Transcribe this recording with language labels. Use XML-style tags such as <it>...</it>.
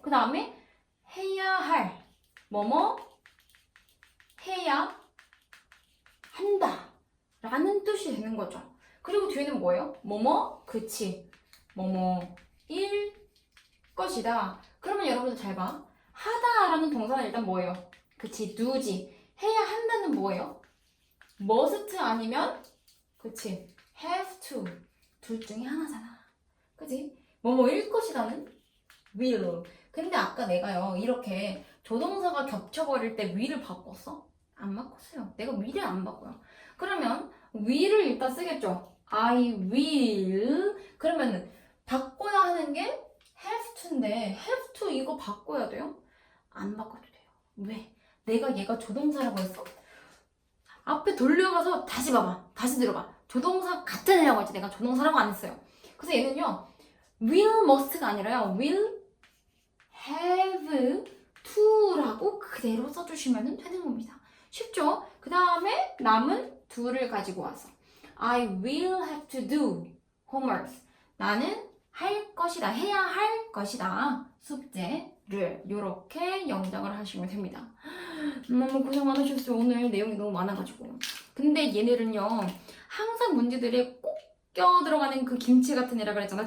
<ko>그 다음에 해야 할 뭐뭐 해야 한다 라는 뜻이 되는 거죠. 그리고 뒤에는 뭐예요? 뭐뭐 그치 뭐뭐일 것이다. 그러면 여러분들 잘 봐. 하다 라는 동사는 일단 뭐예요? 그치 do지. 해야 한다는 뭐예요? must 아니면 그치 have to. 둘 중에 하나잖아. 그치? 뭐뭐일 것이다는 will. 근데 아까 내가요 이렇게 조동사가 겹쳐버릴 때 will을 바꿨어? 안 바꿨어요. 내가 will을 안 바꿔요. 그러면 will을 일단 쓰겠죠.</ko> <en>I will.</en> <ko>그러면 바꿔야 하는 게 have to인데 have to 이거 바꿔야 돼요? 안 바꿔도 돼요. 왜? 내가 얘가 조동사라고 했어. 앞에 돌려가서 다시 봐봐. 다시 들어봐. 조동사 같은 애라고 했지. 내가 조동사라고 안 했어요. 그래서 얘는요. will must가 아니라요. will have to라고 그대로 써주시면 되는 겁니다. 쉽죠? 그 다음에 남은 do를 가지고 와서</ko> <en>I will have to do homework.</en> <ko>나는 할 것이다, 해야 할 것이다, 숙제를 이렇게 영작을 하시면 됩니다. 너무 고생 많으셨어요. 오늘 내용이 너무 많아가지고. 근데 얘네는요, 항상 문제들에 꼭 껴들어가는 그 김치 같은 애라 그랬잖아.</ko>